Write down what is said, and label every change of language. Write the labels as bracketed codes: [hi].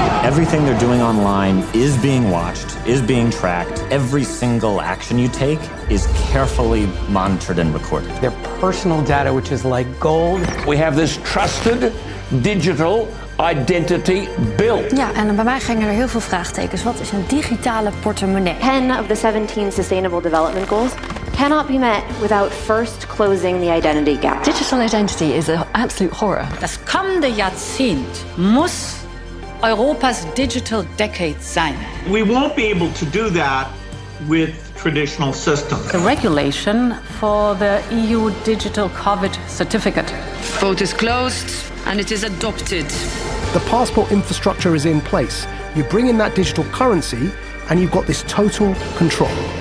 [en] Everything they're doing online is being watched, is being tracked. Every single action you take is carefully monitored and recorded. Their personal data, which is like gold. We have this trusted digital identity built. [nl] Ja, en bij mij gingen er heel veel vraagtekens. Wat is een digitale portemonnee? [en] 10 of the 17 Sustainable Development Goals cannot be met without first closing the identity gap. Digital identity is an absolute horror. [de] Das kommende Jahrzehnt muss Europas Digital Decade sein. [en] We won't be able to do that with traditional systems. The regulation for the EU Digital COVID certificate. Vote is closed and it is adopted. The passport infrastructure is in place. You bring in that digital currency and you've got this total control.